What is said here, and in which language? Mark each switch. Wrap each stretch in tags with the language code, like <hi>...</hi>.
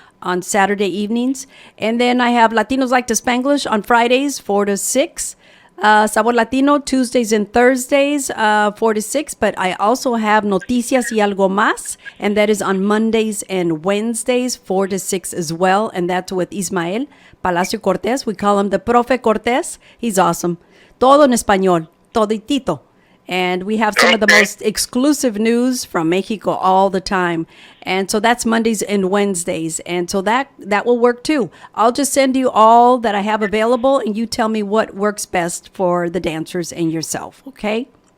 <en>On Saturday evenings. And then I have Latinos Like to Spanglish on Fridays, 4 to 6. Sabor Latino, Tuesdays and Thursdays, 4 to 6. But I also have Noticias y Algo Más, and that is on Mondays and Wednesdays, 4 to 6 as well. And that's with Ismael Palacio Cortés. We call him the Profe Cortés. He's awesome.</en> <es>Todo en español, toditito.</es> <en>And we have some of the most exclusive news from Mexico all the time. And so that's Mondays and Wednesdays. And so that will work too. I'll just send you all that I have available, and you tell me what works best for the dancers and yourself, okay?</en>